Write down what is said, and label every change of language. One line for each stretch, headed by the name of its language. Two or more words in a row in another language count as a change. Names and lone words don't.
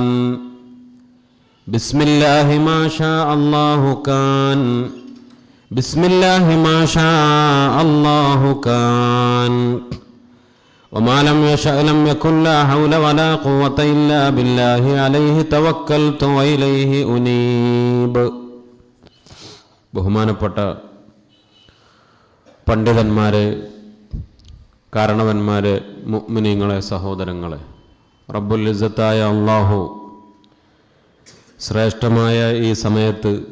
Arabic: بسم الله ما شاء الله كان. بسم الله ما شاء الله كان. وما لم يشأ لم يكن. لا حول ولا قوة إلا بالله عليه توكلت وإليه أنيب.
Malayalam: ബഹുമാനപ്പെട്ട പണ്ഡിതന്മാരെ, കാരണവന്മാരെ, മുഅ്മിനീങ്ങളെ, സഹോദരങ്ങളെ,
Arabic: رب العزة
Malayalam: അല്ലാഹു ശ്രേഷ്ഠമായ ഈ സമയത്ത്